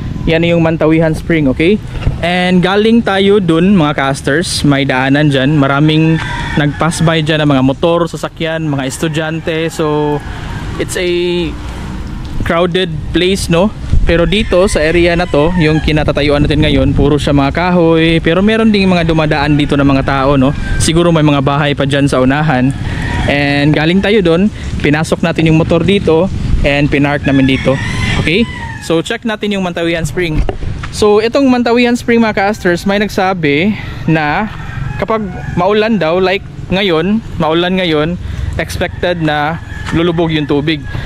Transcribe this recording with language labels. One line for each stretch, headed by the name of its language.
Filipino: Yan yung Mantawihan Spring, okay? And galing tayo dun mga casters. May daanan dyan. Maraming nag-pass by dyan ng mga motor, sasakyan, mga estudyante.
English: So, it's a crowded place, no?
Filipino: Pero dito sa area na to, yung kinatatayuan natin ngayon, puro siya mga kahoy. Pero meron ding mga dumadaan dito ng mga tao, no? Siguro may mga bahay pa dyan sa unahan. And galing tayo doon, pinasok natin yung motor dito and pinark namin dito. Okay? So check natin yung Mantawihan Spring. So itong Mantawihan Spring mga casters, may nagsabi na kapag maulan daw, like ngayon, maulan ngayon, expected na lulubog yung tubig.